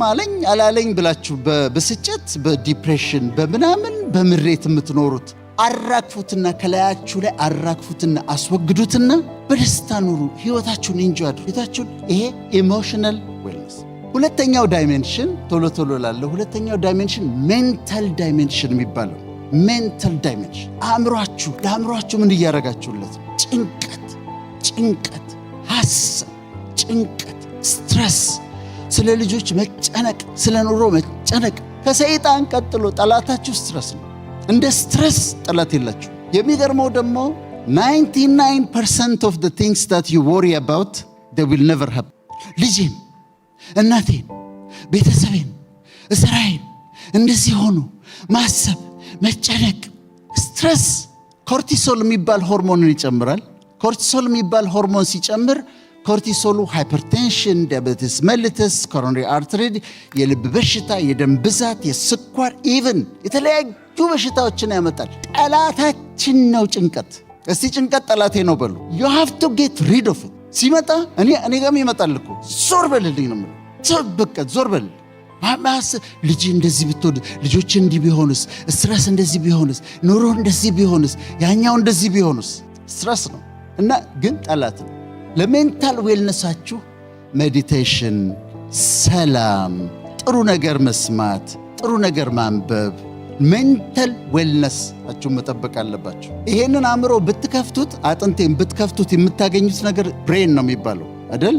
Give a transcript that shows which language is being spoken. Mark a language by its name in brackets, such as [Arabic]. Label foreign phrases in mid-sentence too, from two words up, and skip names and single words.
[Amharic] አለኝ አላለኝ ብላችሁ በብስጭት በዲፕሬሽን በምናምን በምሬት የምትኖሩት አራግፉትና ከላያችሁ ላይ አራግፉትና አስወግዱትና በደስታ ኑሩ። ህይወታችሁን እንጆይ አድርጉ። ህይወታችሁን ይሄ [English] emotional wellness። [Amharic] ሁለተኛው ዳይሜንሽን ቶሎ ላለው ሁለተኛው ዳይሜንሽን [English] mental dimension [Amharic] የሚባለው [English] mental dimension። [Amharic] ለአእምሯችሁ ምን እያረጋችሁለት? ጭንቀት፣ ሐሳብ፣ ጭንቀት፣ ስትረስ፣ ስለ ልጆች መጨነቅ፣ ስለ ኑሮ መጨነቅ ከሰይጣን ቀጥሎ ጠላታችሁ ስትረስ ነው። እንደ ስትረስ ጠላት የላችሁ። የሚገርመው ደግሞ 99% of [English] the things that you worry about they will never happen። [Amharic] ልጄን፣ እናቴን፣ ቤተሰቤን፣ እስራኤል እንደዚህ ሆኑ ማሰብ፣ መጨነቅ፣ ስትረስ ኮርቲሶል የሚባል ሆርሞንን ይጨምራል። ኮርቲሶል የሚባል ሆርሞን ሲጨምር ኮርቲሶሉ ሃይፐርቴንሽን፣ [English] diabetes mellitus፣ coronary artery፣ [Amharic] የልብ በሽታ፣ የደም ብዛት፣ የስኳር ኢቭን የተለያዩ በሽታዎችን ያመጣል። ጠላታችን ነው ጭንቀት። እስቲ ጭንቀት ጠላቴ ነው በሉ። [English] you have to get rid of it። [Amharic] ሲመጣ እኔ ጋርም ይመጣል እኮ ዞር በልልኝ ነው የምለው። በቃ ዞር በል። ልጅ እንደዚህ ብትወድ፣ ልጆች እንዲህ ቢሆንስ፣ ስትረስ እንደዚህ ቢሆንስ፣ ኑሮ እንደዚህ ቢሆንስ፣ ያኛው እንደዚህ ቢሆንስ። ስትረስ ነው እና ግን ጠላት ነው። ለሜንታል ዌልነሳችሁ ሜዲቴሽን፣ ሰላም፣ ጥሩ ነገር መስማት፣ ጥሩ ነገር ማንበብ፣ ሜንታል ዌልነሳችሁ መጠበቅ አለባችሁ። ይሄንን አእምሮ ብትከፍቱት፣ አጥንቴን ብትከፍቱት የምታገኙት ነገር ብሬን ነው የሚባለው አይደል?